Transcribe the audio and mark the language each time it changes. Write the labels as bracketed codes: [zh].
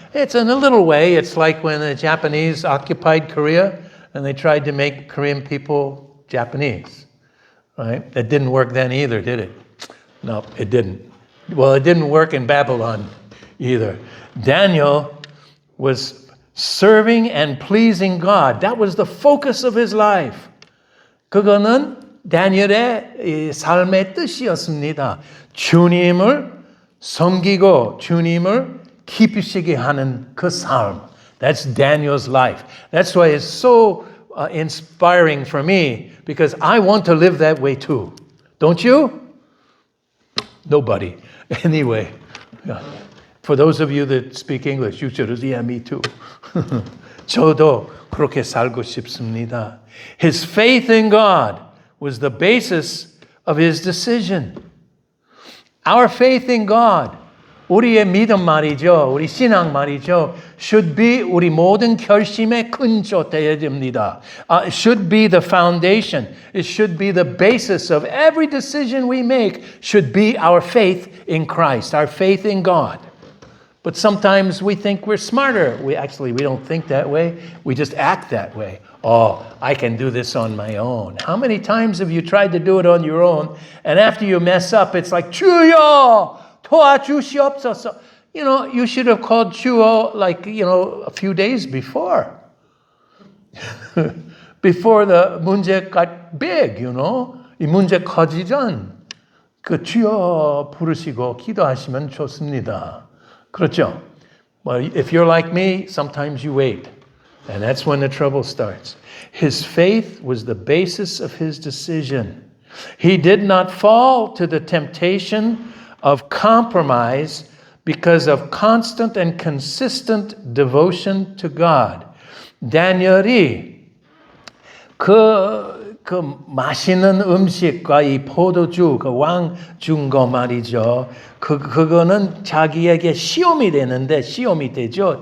[en] It's in a little way, it's like when the Japanese occupied Korea, and they tried to make Korean people Japanese. Right? It didn't work then either, did it? No, it didn't. Well, it didn't work in Babylon either. Daniel was serving and pleasing God. That was the focus of his life. [ko] 그거는 다니엘의 삶의 뜻이었습니다. 주님을 섬기고 주님을 기쁘시게 하는 그 삶. [en] That's Daniel's life. That's why it's so inspiring for me, because I want to live that way too. Don't you? Nobody. Anyway, for those of you that speak English, you should, yeah, me too. [ko] 저도 그렇게 살고 싶습니다. [en] His faith in God was the basis of his decision. Our faith in God, [ko] 우리의 믿음 말이죠. 우리 신앙 말이죠. [en] should be [ko] 우리 모든 결심의 근조 되어야 됩니다. [en] Should be the foundation. It should be the basis of every decision we make. Should be our faith in Christ, our faith in God. But sometimes we think we're smarter. We don't think that way. We just act that way. Oh, I can do this on my own. How many times have you tried to do it on your own, and after you mess up, it's like, [ko] 주여! 도와주시옵소서. [en] You should have called 주여 a few days before. Before the [ko] 문제 [en] got big, [ko] 이 문제 커지기 전 그 주여 부르시고 기도하시면 좋습니다. 그렇죠? [en] Well, if you're like me, sometimes you wait. And that's when the trouble starts. His faith was the basis of his decision. He did not fall to the temptation of compromise because of constant and consistent devotion to God. [ko] 다니엘이 그 맛있는 음식과 이 포도주, 그 왕 준 거 말이죠. 그거는 자기에게 시험이 되죠.